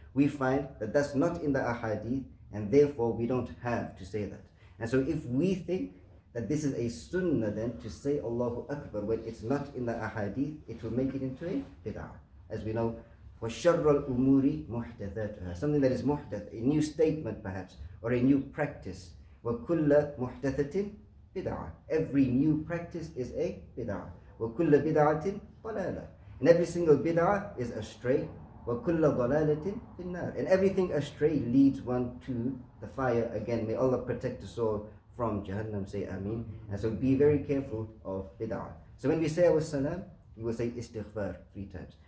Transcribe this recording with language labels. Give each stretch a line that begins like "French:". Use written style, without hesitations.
English: We find that that's not in the ahadith, and therefore we don't have to say that. And so if we think that this is a sunnah then to say Allahu Akbar when it's not in the ahadith, it will make it into a bid'ah. As we know, وَشَرَّ الْأُمُورِ مُحْدَثَاتُهَا, something that is muhdath, a new statement perhaps, or a new practice.
Arabic: وَكُلَّ مُحْدَثَةٍ bid'ah.
English: Every new practice is a bid'ah. وَكُلَّ بِدْعَةٍ ضَلَالَةٍ. And every single bid'ah is astray.
Arabic: وَكُلَّ ضَلَالَةٍ فِي النَّارِ.
English: And everything astray leads one to the fire. Again, may Allah protect us all from Jahannam, say Ameen. And so be very careful of bid'ah. So when we say our salam, we will say istighfar 3 times.